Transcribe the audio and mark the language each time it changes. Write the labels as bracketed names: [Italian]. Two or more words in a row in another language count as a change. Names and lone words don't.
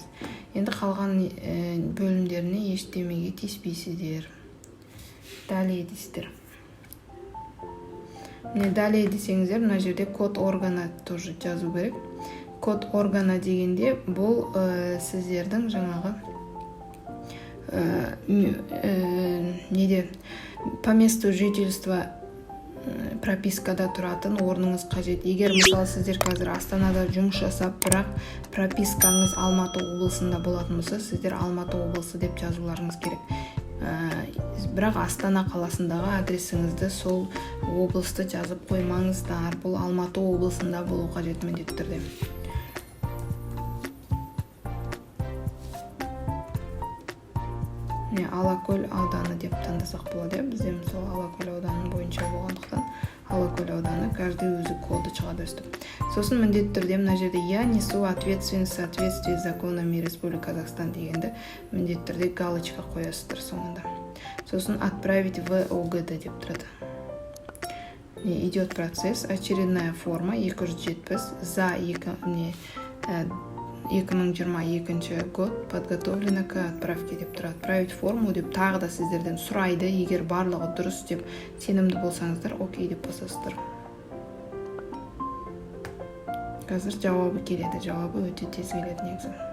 [Kazakh] Енді қалған бөлімдеріне ештемеге тиіспейсіздер. Далее дейсіздер. Міне далее десеңіздер, мына жерде [Russian] код органа тоже [Kazakh] жазу керек. [Russian] Код органа [Kazakh] дегенде бұл сіздердің жаңағы [Russian] по месту жительства [Kazakh] пропискада тұратын орныңыз қажет. Егер мысалы сіздер қазір Астанада жұмыс жасап, бірақ пропискаңыз Алматы облысында болатын болса, сіздер Алматы облысы деп жазуларыңыз керек. Бірақ Астана қаласындағы адресіңізді сол облысты жазып қоймаңыздар. Бұл Алматы облысында болу қажет міндетті түрде. Алакөл ауданы деп таңдасақ болады. Бізде мысалы Алакөл ауданы бойынша болғандықтан Алакөл ауданы каждый өзі коды шығады өстіп. Сосын міндетті түрде мына жерде [Russian] я несу ответственность в соответствии с законами Республики Казахстан [Kazakh] дегенді міндетті түрде галочка қоясыздар соңында. Сосын [Russian] отправить в ОГД [Kazakh] деп тұрады. [Russian] Идет процесс, очередная форма 270 за 2022 год подготовлена к отправке [Kazakh] деп тұрады. [Russian] Отправить форму [Kazakh] деп тағы да сіздерден сұрайды. Егер барлығы дұрыс деп сенімді болсаңыздар, окей деп басасыздар. Қазір жауабы келеді. Жауабы өте тез келеді негізі.